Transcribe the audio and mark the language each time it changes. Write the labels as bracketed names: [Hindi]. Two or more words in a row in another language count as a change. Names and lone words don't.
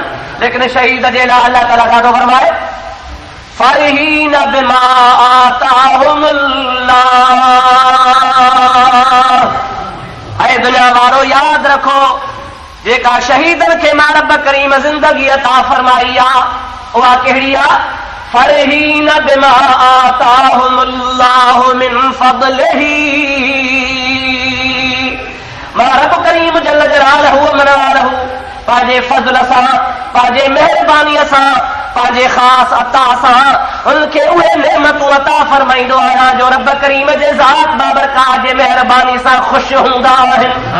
[Sindhi] लेकिन शहीद जे लाइ अल्लाह ताला छा थो फरमाए? [Arabic] فرحين بما آتاهم الله. [Sindhi] ऐं दुनिया वारो यादि रखो, जेका शहीदनि खे मां रब करीम ज़िंदगी अता फरमाई आहे उहा कहिड़ी आहे? [Arabic] فرحين بما آتاهم الله من فضله. [Sindhi] मां रब करीम [Arabic] جل جلاله [Sindhi] मनवालहू पंहिंजे फज़ल सां, पंहिंजे महिरबानीअ सां, पंहिंजे ख़ासि अता सां उनखे उहे नेमतूं अता फरमाईंदो आहियां जो रब करीम जे ज़ात बाबरकात जे महिरबानी सां ख़ुशि हूंदा आहिनि।